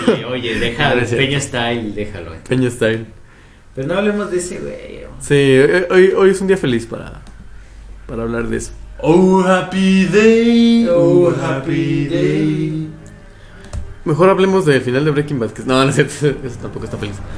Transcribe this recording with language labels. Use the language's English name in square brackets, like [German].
[Spanish] oye, déjalo, Peña Style, déjalo. Peña Style. Pero no hablemos de ese güey. Sí, hoy es un día feliz para hablar de eso. [English] Oh, happy day, oh, happy day. [Spanish] Mejor hablemos del final de Breaking Bad, que no, no es cierto, eso tampoco está feliz.